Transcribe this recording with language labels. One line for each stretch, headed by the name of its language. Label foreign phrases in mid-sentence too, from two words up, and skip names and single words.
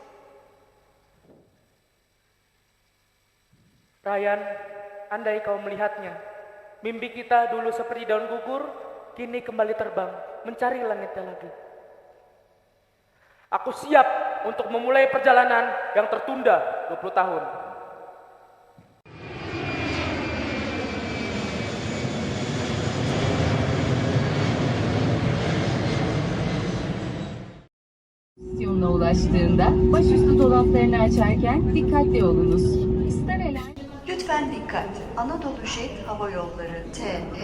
Indonesian: Ryan, andai kau melihatnya. Mimpi kita dulu seperti daun gugur, kini kembali terbang, mencari langitnya lagi. Aku siap untuk memulai perjalanan yang tertunda 20 tahun.
Turkish: Yoluna ulaştığında başüstü dolaplarını açarken dikkatli olunuz. Lütfen dikkat. Anadolu Jet Hava Yolları TH.